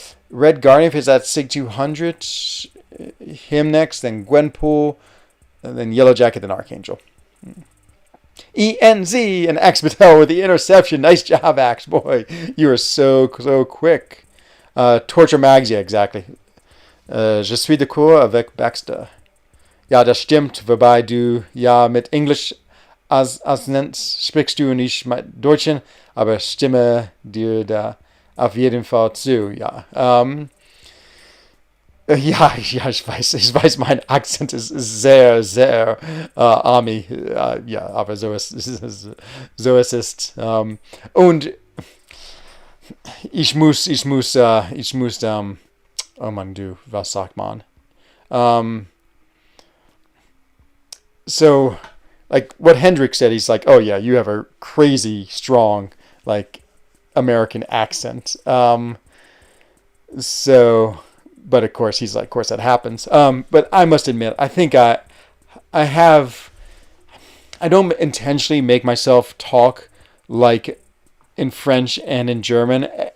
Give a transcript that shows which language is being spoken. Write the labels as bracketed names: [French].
[English] Red Guardian, if it's at Sig 200, him next, then Gwenpool, and then Yellow Jacket, then Archangel. ENZ and Axe Patel with the interception. Nice job, Axe boy. You are so quick. Torture Mags, yeah, exactly. [French] Je suis d'accord avec Baxter. [German] Ja, das stimmt, wobei du ja mit Englisch Asnent sprichst du nicht mit Deutschen, aber stimme dir da auf jeden Fall zu, ja. Ja, ich weiß, mein Akzent ist sehr, sehr Army. Ja, aber so ist es. Und ich muss, oh Mann, was sagt man? [English] So, like what Hendrik said, he's like, oh yeah, you have a crazy strong, like, American accent. So... But of course, he's like, of course that happens. But I must admit, I think I don't intentionally make myself talk like in French and in German.